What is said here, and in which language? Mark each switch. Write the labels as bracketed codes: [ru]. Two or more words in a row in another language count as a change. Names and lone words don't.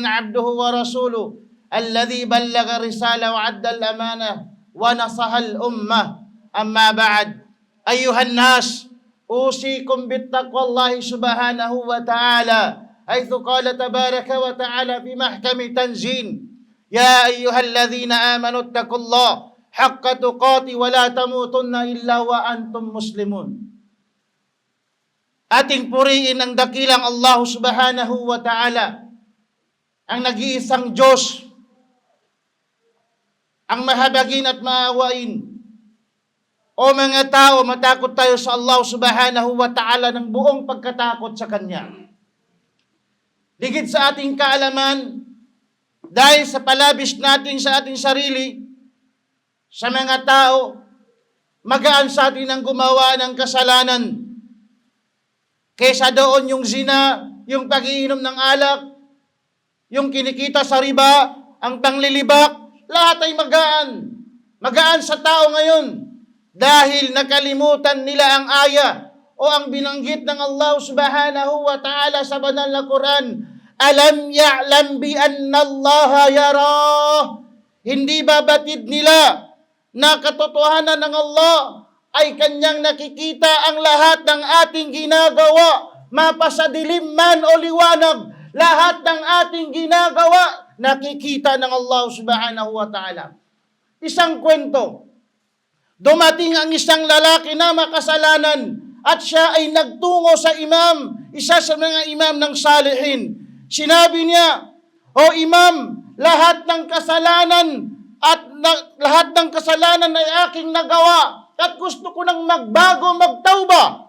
[ar] عبده ورسوله الذي بلغ الرسالة وعد الأمانة ونصح الأمة أما بعد أيها الناس أوصيكم بالتقوى الله سبحانه وتعالى حيث قال تبارك وتعالى في محكم تنزيل يا أيها الذين آمنوا اتقوا الله حق تقاته ولا تموتن إلا وأنتم مسلمون. [tl] Ating puriin ang dakilang Allah [ar] سبحانه وتعالى, [tl] ang nag-iisang Diyos, ang mahabagin at maawain. O mga tao, matakot tayo sa Allah [ar] سبحانه وتعالى [tl] ng buong pagkatakot sa Kanya. Digit sa ating kaalaman, dahil sa palabis natin sa ating sarili, sa mga tao, magaan sa atin ang gumawa ng kasalanan. Kesa doon yung zina, yung pag-iinom ng alak, yung kinikita sa riba, ang panglilibak, lahat ay magaan. Magaan sa tao ngayon. Dahil nakalimutan nila ang aya o ang binanggit ng Allah [ar] سبحانه وتعالى [tl] sa banal na Quran. [ar] ألم يعلم بأن الله يرى. [tl] Hindi ba batid nila na katotohanan ng Allah ay Kanyang nakikita ang lahat ng ating ginagawa, mapasadilim man o liwanag, lahat ng ating ginagawa, nakikita ng Allah [ar] سبحانه وتعالى. [tl] Isang kwento, dumating ang isang lalaki na makasalanan at siya ay nagtungo sa imam, isa sa mga imam ng salihin. Sinabi niya, O imam, lahat ng kasalanan lahat ng kasalanan ay aking nagawa at gusto ko nang magbago, magtauba.